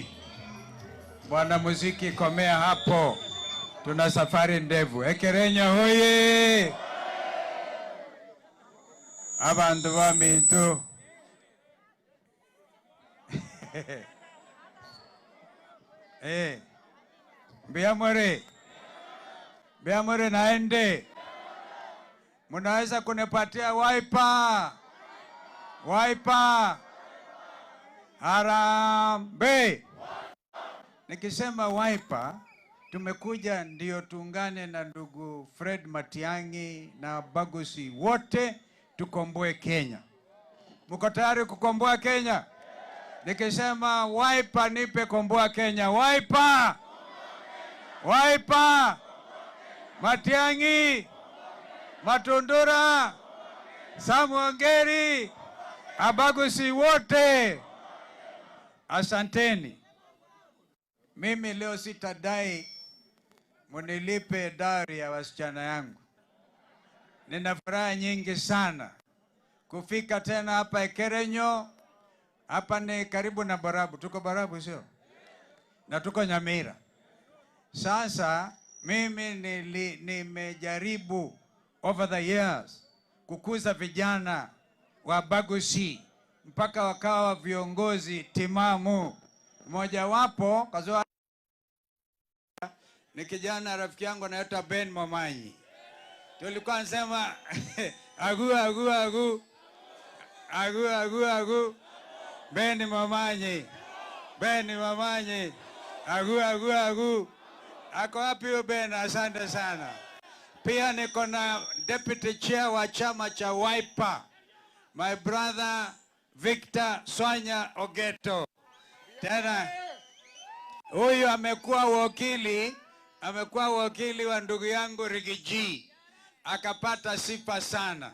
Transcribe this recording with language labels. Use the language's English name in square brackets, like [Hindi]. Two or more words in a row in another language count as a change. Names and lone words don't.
[Swahili] Bwana muziki, komea hapo. Tuna safari ndefu. Ekerenya hoye. [Gusii] Abantu bamintu. Biamore. Biamore naende. [Swahili] Munaweza kunipatia wiper? Wiper. Harambee. Nikisema wiper, tumekuja ndio tuungane na ndugu Fred Matiang'i na Bagusi wote tukomboe Kenya. Mko tayari kukomboa Kenya? Nikisema wiper, nipe komboa Kenya. Wiper. Wiper. Matiang'i. Matundura. Samuel Ngeri. Abagusi wote. Asanteni. Mimi leo sitadai munilipe dawari ya wasichana yangu. Nina furaha nyingi sana kufika tena hapa Ekerenyo. Hapa ni karibu na Barabu. Tuko Barabu sio? Na tuko Nyamira. Sasa mimi nimejaribu [English] over the years [Swahili] kukuza vijana wa Bagusi mpaka wakawa viongozi timamu. Mmoja wapo kazoa ni kijana rafiki yangu anaitwa Ben Momanyi. Tulikuwa nasema agu agu agu agu agu agu Ben Momanyi, Ben Momanyi, agu agu agu. Ako wapi huyo Ben? Asante sana. Pia niko na [English] deputy chair [Swahili] wa chama cha Wiper, [English] my brother Victor Swanya Ogeto. [Swahili] Tena huyu amekuwa wakili wa ndugu yangu Rigiji, akapata sifa sana.